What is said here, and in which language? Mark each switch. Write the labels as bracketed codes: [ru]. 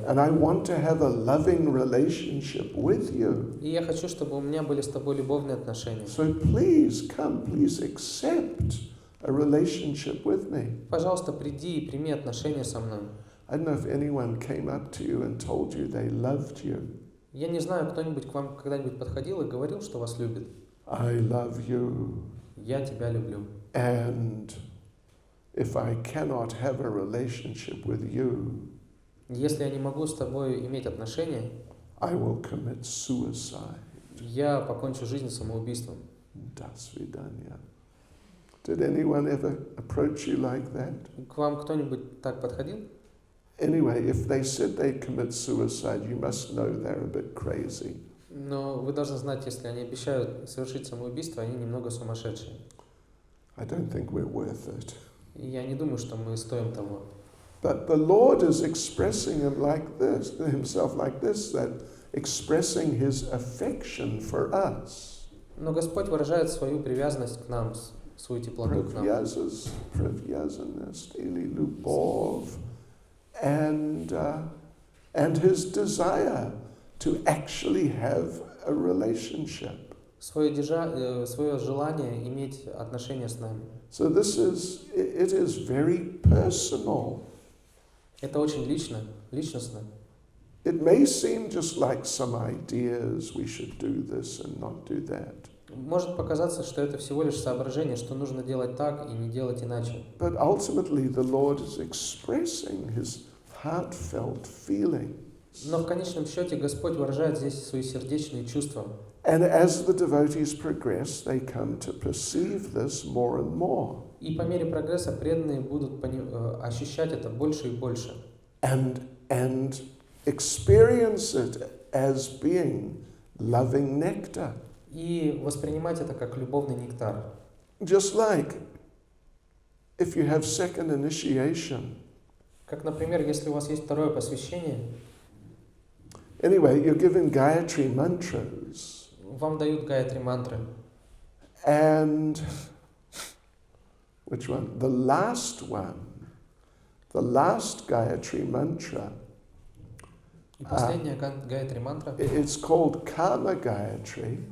[en] And I want to have a loving relationship with you. [ru] И я хочу, чтобы у меня были с тобой любовные отношения. [en] So please come, please accept a relationship with me. [ru] Пожалуйста, приди и прими отношения со мной. [en] I don't know if anyone came up to you and told you they loved you. [ru] Я не знаю, кто-нибудь к вам когда-нибудь подходил и говорил, что вас любит. [en] I love you. [ru] Я тебя люблю. [en] And if I cannot have a relationship with you, [ru] Если я не могу с тобой иметь отношения, [en] I will commit suicide. [ru] я покончу жизнь самоубийством. Das vidanya. [en] Did anyone ever approach you like that? [ru] К вам кто-нибудь так подходил? [en] Anyway, if they said they'd commit suicide, you must know they're a bit crazy. [ru] Но вы должны знать, если они обещают совершить самоубийство, они немного сумасшедшие. [en] I don't think we're worth it. [ru] И я не думаю, что мы стоим того. [en] But the Lord is expressing himself like this, that expressing his affection for us. [ru] Но Господь выражает свою привязанность к нам, свою теплоту к нам. Привязанность или любовь, [en] and his desire to actually have a relationship. [ru] Свое желание иметь отношения с нами. [en] So it is very personal. [ru] Это очень личностно. [en] It may seem just like some ideas, we should do this and not do that. [ru] Может показаться, что это всего лишь соображение, что нужно делать так и не делать иначе. [en] But ultimately the Lord is expressing his heartfelt feelings. [ru] Но в конечном счете Господь выражает здесь свои сердечные чувства. [en] And as the devotees progress, they come to perceive this more and more. [ru] И по мере прогресса преданные будут ощущать это больше и больше. [en] And experience it as being loving nectar. [ru] И воспринимать это как любовный нектар. [en] Just like if you have second initiation. [ru] Как, например, если у вас есть второе посвящение, [en] Anyway, you're given Gayatri mantras. [ru] вам дают гайатри мантры. [en] And which one? The last one, the last Gayatri mantra, [ru] И последняя гайатри мантра [en] it's called Kama Gayatri.